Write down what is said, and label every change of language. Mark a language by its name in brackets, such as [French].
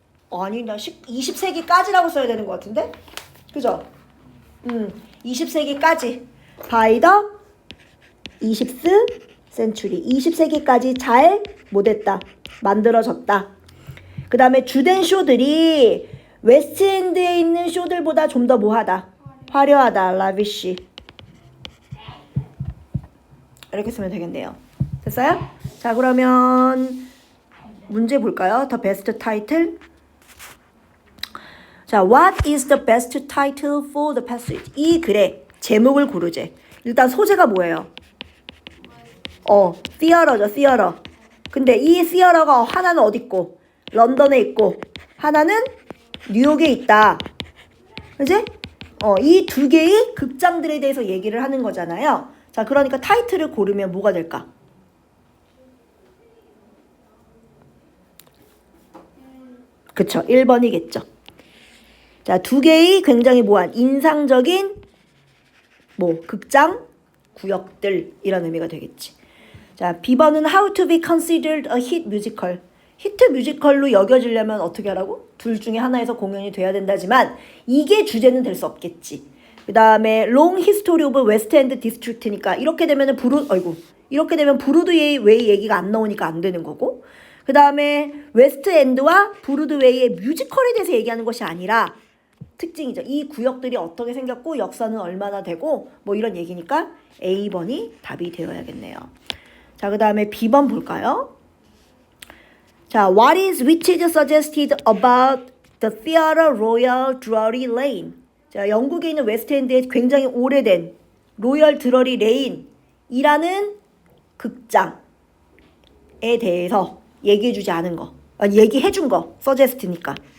[Korean] 아니, 나 20세기까지라고 써야 되는 것 같은데? 그죠? 20세기까지. [English] 바이더 20th century. [Korean] 20세기까지 잘 못했다. 만들어졌다. 그 다음에 주된 쇼들이 웨스트엔드에 있는 쇼들보다 좀 더 뭐하다? 화려하다. 라비쉬. 이렇게 쓰면 되겠네요. 됐어요? 자, 그러면 문제 볼까요? [English] The best title. 자, what is the best title for the passage? [Korean] 이 글의 제목을 고르재. 일단 소재가 뭐예요? theater죠, theater. 근데 이 theater가 하나는 어디 있고? 런던에 있고, 하나는 뉴욕에 있다. 그지? 이 두 개의 극장들에 대해서 얘기를 하는 거잖아요. 자, 그러니까 타이틀을 고르면 뭐가 될까? 그쵸, 1번이겠죠. 자, 두 개의 굉장히 인상적인 극장 구역들 이런 의미가 되겠지. [English] 자, [Korean] B번은 [English] how to be considered a hit musical. [Korean] 히트 뮤지컬로 여겨지려면 어떻게 하라고? 둘 중에 하나에서 공연이 돼야 된다지만 이게 주제는 될 수 없겠지. 그 다음에 [English] long history of West End district [Korean] 니까 이렇게 되면 브로드웨이 얘기가 안 나오니까 안 되는 거고. 그 다음에 웨스트 엔드와 브로드웨이의 뮤지컬에 대해서 얘기하는 것이 아니라 특징이죠. 이 구역들이 어떻게 생겼고 역사는 얼마나 되고 이런 얘기니까 A번이 답이 되어야겠네요. 자, 그 다음에 B번 볼까요? [English] 자, what is which is suggested about the Theatre Royal Drury Lane? [Korean] 자, 영국에 있는 웨스트엔드에 굉장히 오래된 로열 드러리 레인이라는 극장에 대해서 얘기해주지 않은 거. 얘기해준 거. 서제스트니까.